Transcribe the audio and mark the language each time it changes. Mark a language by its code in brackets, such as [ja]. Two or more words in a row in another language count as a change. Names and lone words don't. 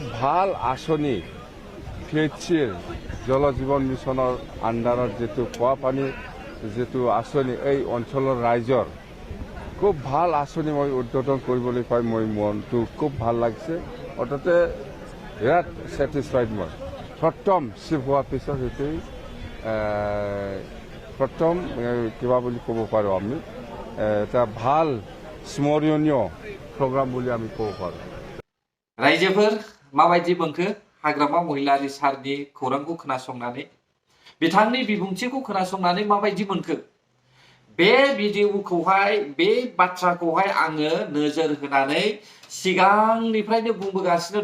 [as] ভাল আঁচনি ফ্লেটচিৰ জল জীৱন মিছনৰ আণ্ডাৰত যেটো খোৱা পানী যেটো আঁচনি এই অঞ্চলৰ ৰাইজৰ খুব ভাল আঁচনি মই উদ্বোধন কৰিবলৈ পাই মই মনটো খুব ভাল লাগিছে অৰ্থাৎ বিৰাট ছেটিছফাইড মই প্ৰথম চিফ হোৱাৰ পিছত সেইটোৱেই প্ৰথম কিবা বুলি ক'ব পাৰোঁ আমি এটা ভাল স্মৰণীয় প্ৰগ্ৰাম বুলি আমি ক'ব পাৰোঁ [brx] रायजोफोर माबायदि मोनखो हाग्रामा महिलारि सारनि खौरांखौ खोनासंनानै बिथांनि बिबुंथिखौ खोनासंनानै माबायदि मोनखो बे भिडिअखौहाय बे बाथ्राखौहाय आङो नोजोर होनानै सिगांनिफ्रायनो बुंबोगासिनो